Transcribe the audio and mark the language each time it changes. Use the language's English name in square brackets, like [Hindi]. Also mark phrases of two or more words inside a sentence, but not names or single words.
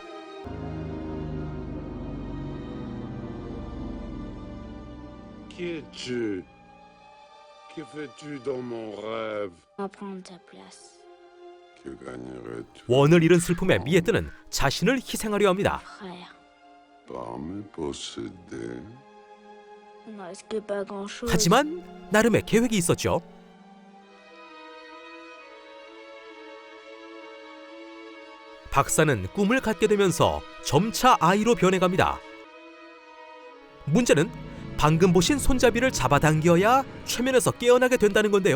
[French] Qui es-tu? Que fais-tu dans mon rêve? On va prendre ta place. Que gagnerais-tu [Korean] 원을 잃은 슬픔에 미에드는 자신을 희생하려 합니다. [French] Frère. par me posséder? On ne risque pas grand-chose. [Korean] 하지만 나름의 계획이 있었죠. 박사는 꿈을 갖게 되면서 점차 아이로 변해갑니다. 문제는 방금 보신 손잡이를 잡아당겨야 최면에서 깨어나게 된다는 건데요.